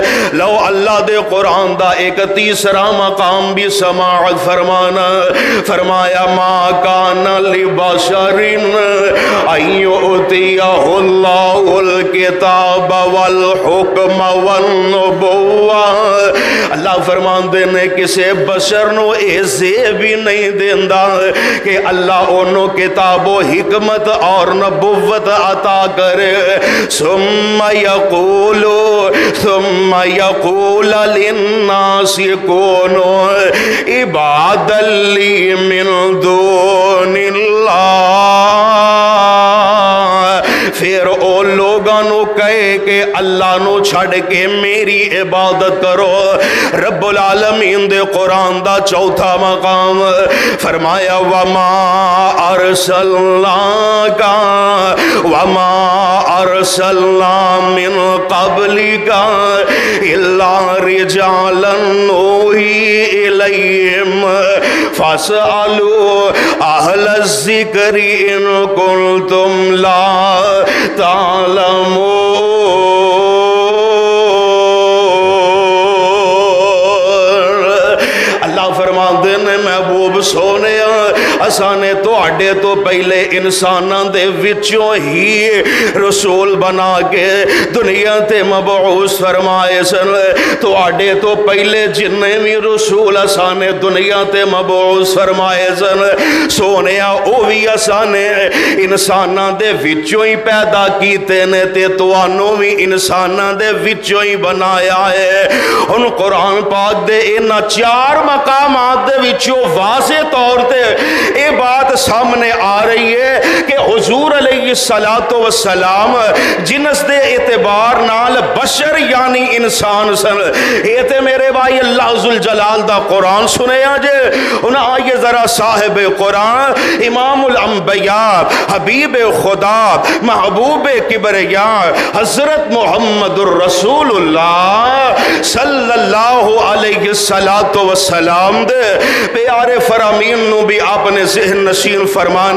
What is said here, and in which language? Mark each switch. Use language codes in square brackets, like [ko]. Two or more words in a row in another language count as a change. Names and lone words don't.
[pa] لو اللہ دے قرآن دا ایک تیسرا مقام بھی سماعت فرمانا، فرمایا [ar] ما کان لبشر ان یؤتیہ اللہ الکتاب والحکم والنبوہ، [pa] اللہ فرمان دینے کسے بشر نو ایسے بھی نہیں دیندہ کہ اللہ انہوں کتاب و حکمت اور نبوت عطا کرے، ثم [ar] یقول للناس کونوا عبادا لی من دون اللہ، [pa] پھر او لوگاں نو کہے کہ اللہ نو چھڑ کے میری عبادت کرو۔ رب العالمین دے قرآن دا چوتھا مقام فرمایا [ar] وما ارسلنا من قبلک الا رجالا نوحی الیہم فاسألوا اہل الذکر ان کنتم لا تعلمون۔ [pa] اللہ فرمان دینے محبوب سونے اسانے تو اڈے تو پہلے انساناں دے وچوں ہی رسول بنا کے دنیا تے مبعوث فرمائے سن، تو اڈے تو پہلے جننے بھی رسول اسانے دنیا تے مبعوث فرمائے سن، سونے او بھی اسانے انساناں دے وچوں ہی پیدا کیتے نے تے تو آنوں بھی انساناں دے وچوں ہی بنایا ہے۔ ان قرآن پاک دے انہاں چار مقامات دے وچوں واضح طور تے [ur] یہ بات سامنے آ رہی ہے کہ [pa] حضور علیہ السلام جنس دے اعتبار نال بشر یعنی انسان سن۔ یہ تے میرے بھائی اللہ ذوالجلال دا قرآن سنے آجے انہاں آئیے ذرا صاحب قرآن امام الانبیاء حبیب خدا محبوب کبریاء حضرت محمد الرسول اللہ [ar] صلی اللہ علیہ السلام [pa] دے پیارے فرامین نو بھی آپ نے ذہن نشین فرمانا۔